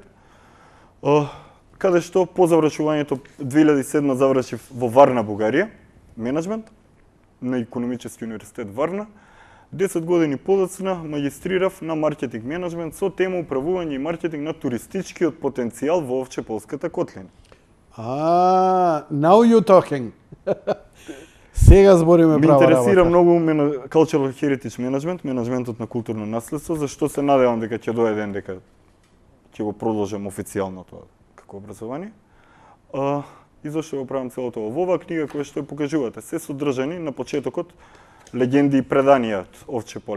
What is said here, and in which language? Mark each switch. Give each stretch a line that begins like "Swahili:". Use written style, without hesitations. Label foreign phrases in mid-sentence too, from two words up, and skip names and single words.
Macedonian: Каде што по завршувањето 2007 завршив во Варна, Бугарија, менеджмент на Икономически универзитет Варна. 10 години подоцна магистрирав на маркетинг менеджмент со тема управување и маркетинг на туристичкиот потенцијал во Овчеполската котлина.
English: Now you talking.
Macedonian: Сега збориме права работа. Ме интересира многу
English: Cultural Heritage Management,
Macedonian: менеджментот на културно наследство, зашто се надевам дека ќе дојде ден дека ќе го продолжам официјално тоа како образование. И зашто го правам цело тоа? Во оваа книга која што ја покажувате, се содржани на почетокот легенди и преданија од Овче поле.